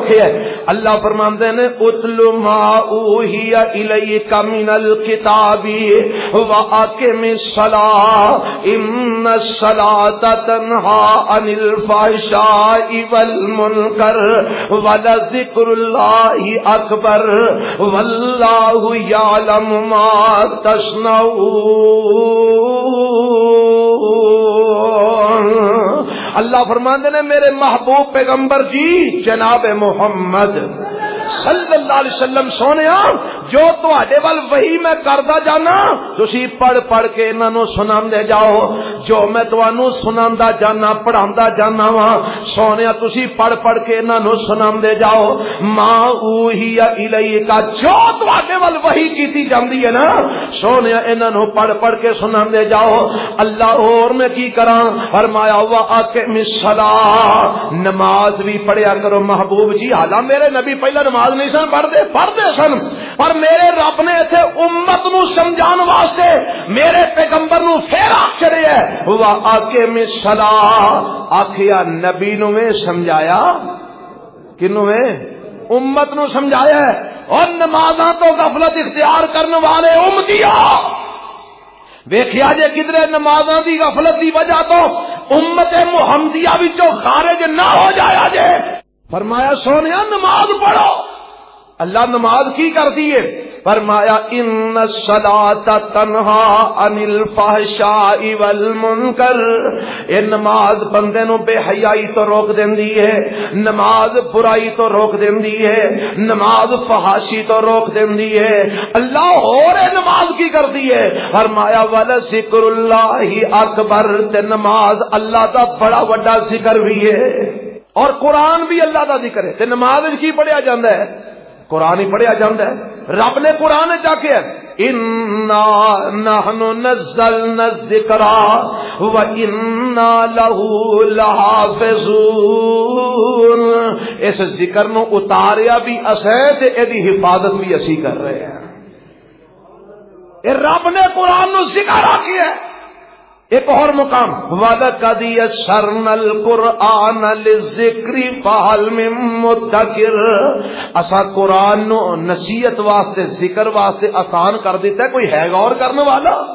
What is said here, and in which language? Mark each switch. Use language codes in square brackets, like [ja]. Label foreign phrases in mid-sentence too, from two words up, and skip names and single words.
[ur] اللہ فرماتے ہیں [ar] اتل ما اوحی الیک من الکتاب واقم الصلاۃ ان الصلاۃ تنہی عن الفحشاء والمنکر ولذکر اللہ اکبر واللہ یعلم ما تصنعون۔ [pa] اللہ فرماتے ہیں میرے محبوب پیغمبر جی جناب محمد [ar] صلی اللہ علیہ وسلم [pa] سونیا جو تواڈے ول وحی میں کردا جانا تسی پڑھ پڑھ کے انہاں نو سناندے جاؤ جو میں تانوں سناندا جانا پڑھاندا جانا وا سونیا تسی پڑھ پڑھ کے انہاں نو سناندے جاؤ [ar] ما اوہی الیکا [pa] جو تواڈے ول وحی کیتی جاندی ہے نا سونیا انہاں نو پڑھ پڑھ کے سناندے جاؤ اللہ اور میں کی کراں فرمایا [ar] واقم الصلاۃ [pa] نماز بھی پڑھیا کرو محبوب جی حالاں میرے نبی پہلا نماز نہیں سن پڑھتے سن پر میرے رب نے ایتھے امت نو سمجھان واسطے میرے پیغمبر نو پھر آخرے ہے [ar] واقم الصلاۃ [pa] آخیا نبی نو میں سمجھایا کنوں میں امت نو سمجھایا ہے اور نمازاں تو غفلت اختیار کرنے والے امتیاں ویکھیا جے کدھر نمازاں دی غفلت دی وجہ تو امت محمدیہ وچوں خارج نہ ہو جایا جے فرمایا سونیا نماز پڑھو اللہ نماز کی کرتی ہے فرمایا [ar] ان الصلاۃ تنہا عن الفحشاء والمنکر [pa] یہ نماز بندے نو بے حیائی تو روک دیندی ہے نماز برائی تو روک دیندی ہے نماز فحاشی تو روک دیندی ہے اللہ اور نماز کی کرتی ہے فرمایا [ar] ولذکر اللہ اکبر [pa] تے نماز اللہ دا بڑا بڑا ذکر بھی ہے اور قرآن بھی اللہ دا ذکر ہے تے نماز کی پڑھیا جاندا ہے قرآن ہی پڑھیا جاندا ہے رب نے قرآن چا کے [ar] انا نحن نزلنا الذکر وانا له [pa] لحافظون اس ذکر نو اتاریا بھی اسے تے ادی حفاظت بھی اسی کر رہے ہیں اے رب نے قرآن نو ذکر آکھیا ہے ایک اور مقام [ar] وَلَقَدْ يَسَّرْنَا الْقُرْآنَ لِلذِّكْرِ فَهَلْ مِن مُدَّكِرٍ [pa] اسا قرآن نو نصیحت واسطے ذکر واسطے آسان کر دیتا ہے کوئی ہے غور کرنے والا